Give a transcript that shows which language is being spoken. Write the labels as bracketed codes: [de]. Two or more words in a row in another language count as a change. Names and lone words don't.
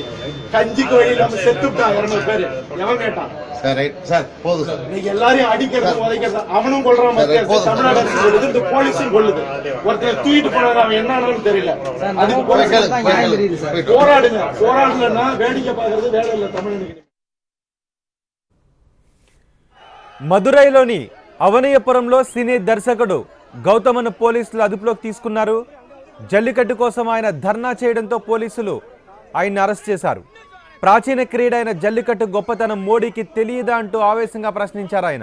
[ta] கஞ்சிக்கு வழி இல்லாம செத்துட்டான் 200 பேரு. எவன் கேட்டான்? நீங்க எல்லாரையும் அடிக்கிறது உதைக்கிறது அவனும் கொள்றான். தமிழ்நாடு அரசு கொள்ளுது, இந்த போலீஸும் கொள்ளுது. ஒருத்தர் தூக்கிட்டு போனது அவன் என்னன்னு தெரியல. அதுக்கு போராடலன்னா வேடிக்கை பார்க்கறது வேலை இல்லை தமிழனுக்கு. [te] మదురైలోని అవనయపురంలో సినీ దర్శకుడు గౌతమ్ను పోలీసులు అదుపులోకి తీసుకున్నారు. జల్లికట్టు కోసం ఆయన ధర్నా చేయడంతో పోలీసులు ఆయన్ని అరెస్ట్ చేశారు. ప్రాచీన క్రీడ అయిన జల్లికట్టు గొప్పతనం మోడీకి తెలియదా అంటూ ఆవేశంగా ప్రశ్నించారు ఆయన.